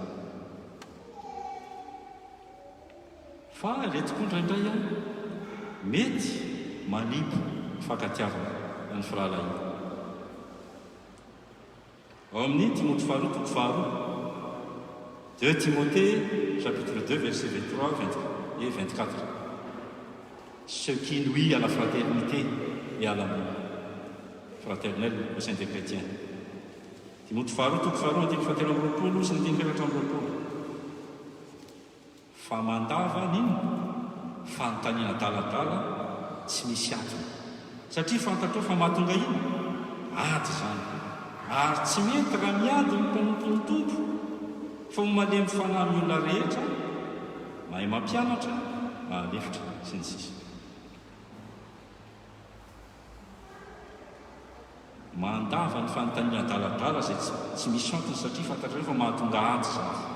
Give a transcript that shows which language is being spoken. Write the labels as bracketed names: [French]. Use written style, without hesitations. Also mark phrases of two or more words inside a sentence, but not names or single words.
[Malagasy] fa retiko indraindray a mety manimpo fankatiavana ny firahalahiana ao amin'ny Timothée faharoa toko faharoa [French] 2 Timothée chapitre 2 verset 23 et 24 ce qui nuit à la fraternité et à l'amour fraternel au sein des chrétiens. [Malagasy] Timothée faharoa toko faharoa andiny fahatelo amby roapolo sy ny teny felatra amby roapolo fa mandava nino fanontaniana adaladala tsy misy atony satria fantatrao fa mahatonga ino ady zany ary tsy mety raha miady ny mpanompo ny tompo fa momalemy fanahy ny olona rehetra mahay mampianatra mahalefitra sy ny sisa mandava ny fanontaniana adaladala zay tsy misy antony satria fantatrao fa mahatonga ady zany